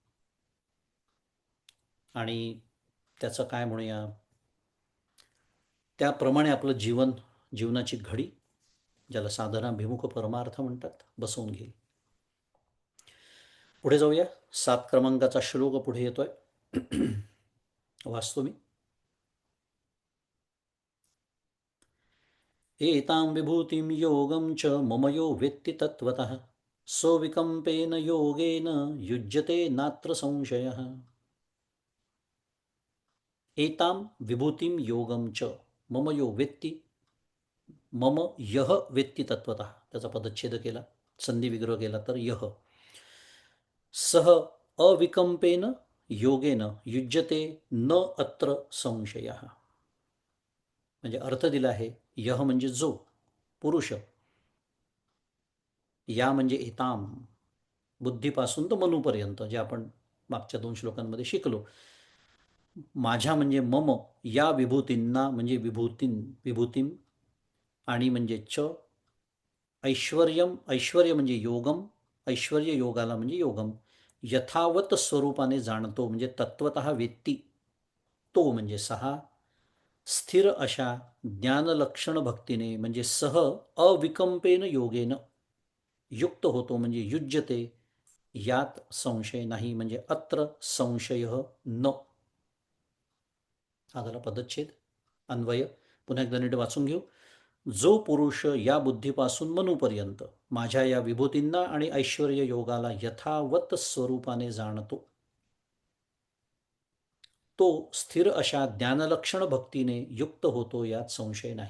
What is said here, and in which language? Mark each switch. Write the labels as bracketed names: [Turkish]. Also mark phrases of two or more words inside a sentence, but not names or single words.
[Marathi] आणि त्याचं काय म्हणूया, त्याप्रमाणे आपलं जीवनाची घडी, ज्याला साधनाभिमुख परमार्थ म्हणतात, बसवून घेईल. पुढे जाऊया. 7 क्रमांकाचा श्लोक पुढे येतोय. वाचतो मी. [Sanskrit] एतां विभूतिं योगं च मम यो वेत्ति तत्त्वतः सोऽविकम्पेन योगेन युज्यते नात्र संशयः। एतां विभूतिं योगं च मम यो वेत्ति, मम यह वेत्ति तत्त्वतः, [Marathi] त्याचा पदच्छेद केला, संधी विग्रह केला तर [Sanskrit] यह, सह अविकंपेन योगेन युज्यते न अत्र संशयः. [Marathi] म्हणजे अर्थ दिला आहे, यह म्हणजे जो, पुरुष, या म्हणजे एताम, बुद्धीपासून तर मनूपर्यंत, जे आपण मागच्या 2 श्लोकांमध्ये शिकलो. माझ्या म्हणजे मम, या विभूतींना म्हणजे विभूतीम, आणि म्हणजे च, ऐश्वर्यम, ऐश्वर्य म्हणजे योगम, ऐश्वर्य योगाला म्हणजे योगम, यथावत स्वरूपाने जाणतो म्हणजे [Sanskrit] तत्वतः वेत्ती, [Marathi] तो म्हणजे 6, स्थिर अशा ज्ञानलक्षण भक्तीने म्हणजे [Sanskrit] सह अविकंपेन योगेन [Marathi] युक्त होतो म्हणजे युज्यते, यात संशय नाही म्हणजे [Sanskrit] अत्र संशय न. [Marathi] हा झाला पदच्छेद. अन्वय पुन्हा एकदा नीट वाचून घेऊ. जो पुरुष या बुद्धीपासून मनूपर्यंत माझ्या या विभूतींना आणि ऐश्वर्य योगाला यथावत स्वरूपाने जाणतो, तो स्थिर अशा ज्ञानलक्षण भक्तीने युक्त होतो, यात संशय नाही.